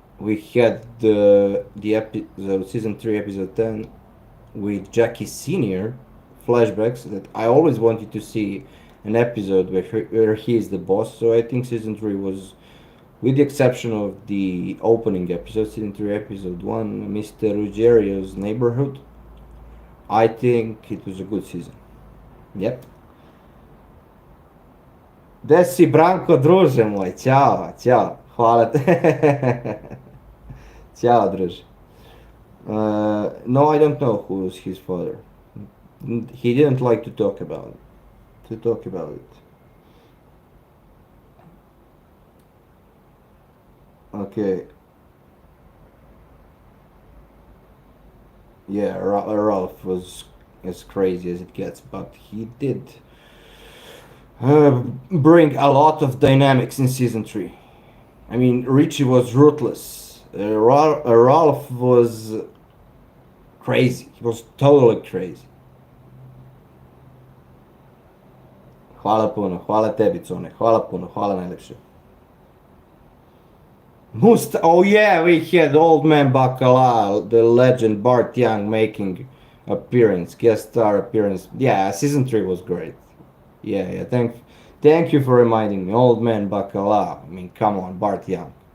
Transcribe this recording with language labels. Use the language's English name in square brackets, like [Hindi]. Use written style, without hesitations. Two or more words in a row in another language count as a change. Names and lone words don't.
[English] We had the season 3 episode 10 with Jackie Senior flashbacks that I always wanted to see an episode where he is the boss. So I think season 3 was, with the exception of the opening episode, season 3 episode 1, Mr. Ruggeri's neighborhood. I think it was a good season. Yep. [Serbian] Desi Branko, druže moj, ćao, ćao, hvala te. Ćao, druže. [English] No, I don't know who was his father. He didn't like to talk about it. Okay, yeah, Ralph was as crazy as it gets, but he did bring a lot of dynamics in season 3. I mean, Richie was ruthless. Ralph was crazy. He was totally crazy. [Serbian] Hvala puno, hvala tebi, Cone. Hvala puno, hvala najlepše. [English] Oh yeah, we had Old Man Bacala, the legend Bart Young making appearance, guest star appearance. Yeah, season 3 was great. Yeah. Thank you for reminding me. Old Man Bacala. I mean, come on, Bart Young.